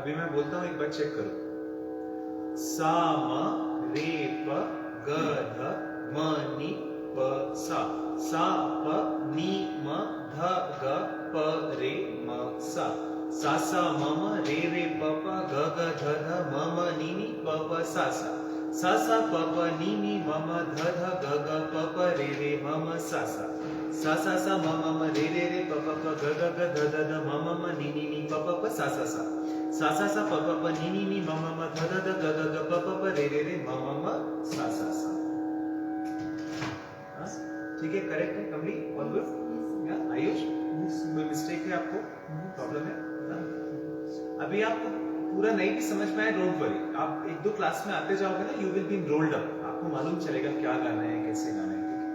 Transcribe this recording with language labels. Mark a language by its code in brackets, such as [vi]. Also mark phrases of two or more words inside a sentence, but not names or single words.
[hi] मैं बोलता हूं एक बार चेक करो। सा म रे प ग ध म नि प सा, सा प नि म ध ग प रे म सा, सा सा म म रे रे प प ग ग ध ध म म नि नि प प सा सा, सा सा प प नि नि म म ध ध ग ग प प रे रे म म सा सा, सा सा सा म म म रे रे रे प प प ग ग ग ध ध ध म म म नि नि नि प प प सा सा सा, सा सा सा प प प नि नि नि म म म ध ध ध ग ग ग प प प रे रे रे म म म सा सा सा। ठीक है, करेक्ट है, कमली [en] all good? [hi] या आयुष कोई मिस्टेक है आपको, प्रॉब्लम है ना? अभी आप पूरा नहीं भी समझ में आए [en] don't worry, [hi] आप एक दो क्लास में आते जाओगे ना, [en] you will be rolled up, [hi] आपको मालूम चलेगा क्या गाना है कैसे गाना है।